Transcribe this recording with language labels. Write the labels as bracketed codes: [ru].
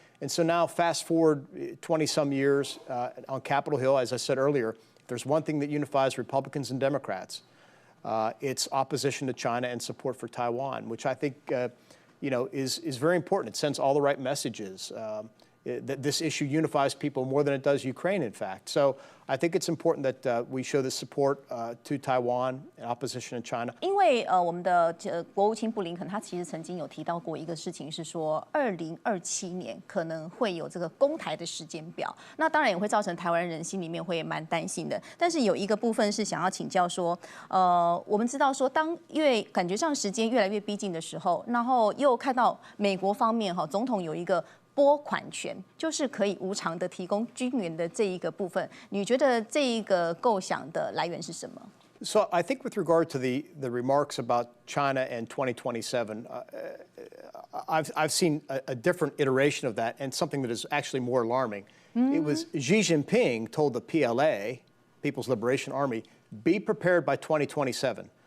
[en] And so now fast forward 20-some years on Capitol Hill, as I said earlier, if there's one thing that unifies Republicans and Democrats, it's opposition to China and support for Taiwan, which I think is very important. It sends all the right messages. That this issue unifies people more than it does Ukraine, in fact. So I think it's important that we show this support to Taiwan in opposition to China. [zh] 因为我们的国务卿布林肯他其实曾经有提到过一个事情，是说2027年可能会有这个攻台的时间表。那当然也会造成台湾人心里面会蛮担心的。但是有一个部分是想要请教说，我们知道说，当感觉上时间越来越逼近的时候，然后又看到美国方面总统有一个拨款权，就是可以无偿的提供军援的这一个部分，你觉得这一个构想的来源是什么？ [en] So I think with regard to the remarks about China and 2027, I've seen a different iteration of that, and something that is actually more alarming. It was Xi Jinping told the PLA, People's Liberation Army, be prepared by 2027.